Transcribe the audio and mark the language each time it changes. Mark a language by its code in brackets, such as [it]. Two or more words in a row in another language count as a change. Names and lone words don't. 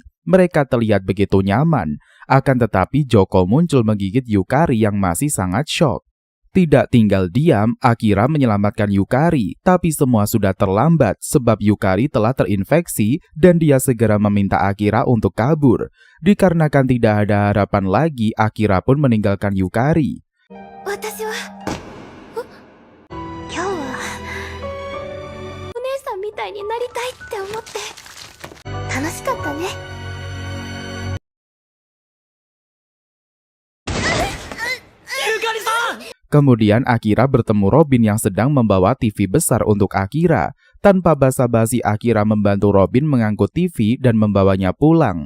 [id] Mereka terlihat begitu nyaman. Akan tetapi Joko muncul menggigit Yukari yang masih sangat syok. Tidak tinggal diam, Akira menyelamatkan Yukari, tapi semua sudah terlambat sebab Yukari telah terinfeksi dan dia segera meminta Akira untuk kabur. Dikarenakan tidak ada harapan lagi, Akira pun meninggalkan Yukari. [ja] 私は今日はお姉さんみたいになりたいって思って楽しかったね。 [id] Kemudian Akira bertemu Robin yang sedang membawa TV besar untuk Akira. Tanpa basa-basi Akira membantu Robin mengangkut TV dan membawanya pulang.